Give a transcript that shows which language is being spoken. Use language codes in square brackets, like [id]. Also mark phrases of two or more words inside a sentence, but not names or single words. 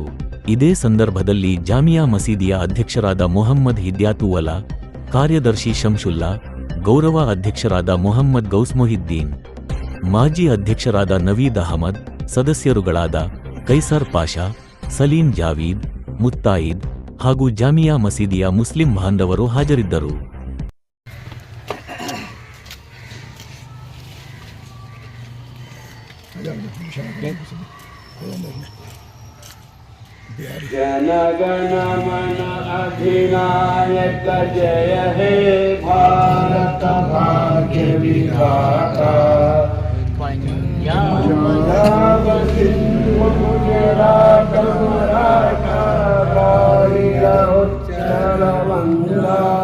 [kn] ಇದೇ ಸಂದರ್ಭದಲ್ಲಿ ಜಾಮಿಯಾ ಮಸೀದಿಯ ಅಧ್ಯಕ್ಷರಾದ ಮೊಹಮ್ಮದ್ ಹಿದ್ಯಾತುವಲಾ, ಕಾರ್ಯದರ್ಶಿ ಶಂಶುಲ್ಲಾ, ಗೌರವ ಅಧ್ಯಕ್ಷರಾದ ಮೊಹಮ್ಮದ್ ಗೌಸ್ ಮೊಹಿದ್ದೀನ್, ಮಾಜಿ ಅಧ್ಯಕ್ಷರಾದ ನವೀದ್ ಅಹಮದ್, ಸದಸ್ಯರುಗಳಾದ ಕೈಸರ್ ಪಾಷಾ, ಸಲೀಂ ಜಾವೀದ್, ಮುತ್ತಾಯಿದ್ ಹಾಗೂ ಜಾಮಿಯಾ ಮಸೀದಿಯ ಮುಸ್ಲಿಂ ಬಾಂಧವರು ಹಾಜರಿದ್ದರು. [bn] জনগণ মন অধিনায়ক জয় হে ভারত ভাগ্য বিধাতা পঞ্জাব সিন্ধু গুজরাট মরাঠা দ্রাবিড় উৎকল বঙ্গ